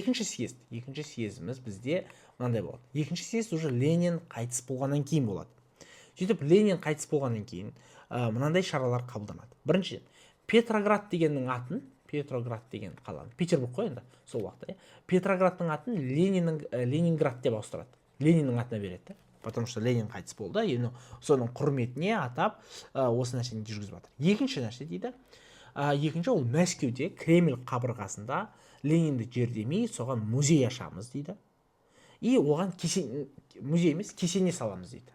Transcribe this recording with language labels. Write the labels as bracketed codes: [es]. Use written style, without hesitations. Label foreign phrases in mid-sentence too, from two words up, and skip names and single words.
[kk] Екінші съездіміз бізде мынандай болады. Екінші съезд уже Ленин қайтыс болғаннан кейін болады. Сөйтіп Ленин қайтыс болғаннан кейін мынандай шаралар қабылданады. Біріншіден, Петроград деген қаланы, Петербург қой енді сол уақытта, Петроградтың атын Ленинград деп ауыстырады. Лениннің атына береді, потому что Ленин қайтыс болды, енді соның құрметіне атап осы нәрсені жүргізіп жатыр. Екінші нәрсе дейді, екінші ол Мәскеуде Кремль қабырғасында Ленинді жердемей соған музей ашамыз дейді. И оған музей емес, кесене саламыз дейді.